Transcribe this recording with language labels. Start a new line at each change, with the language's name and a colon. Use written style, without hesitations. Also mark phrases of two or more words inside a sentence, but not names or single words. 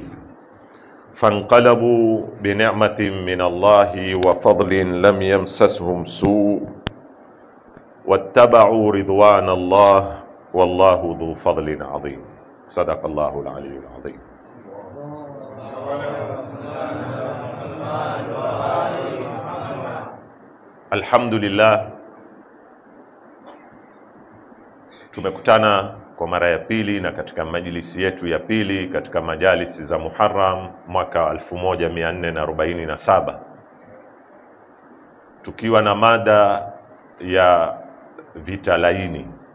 Arabic: فانقلبوا بنعمة من الله وفضل لم يمسسهم سوء واتبعوا رضوان الله والله ذو فضل عظيم. صدق الله العلي العظيم. الحمد لله،
Swahili: tumekutana kwa mara ya pili na katika majlisi yetu ya pili katika majalisi za Muharram mwaka 1447 tukiwa na mada ya vita laini.